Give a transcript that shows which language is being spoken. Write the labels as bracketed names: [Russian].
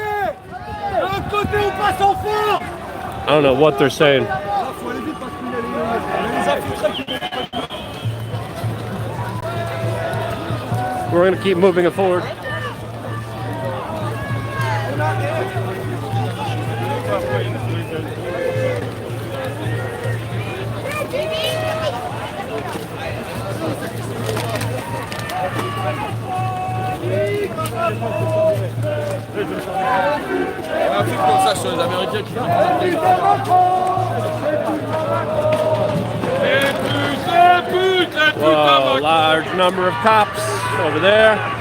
[French] De l'autre côté, on passe en fond! [English] I don't know what they're saying. We're going to keep moving it forward. [French] Un film comme ça sur les Américains qui [English] Whoa, large number of cops over there.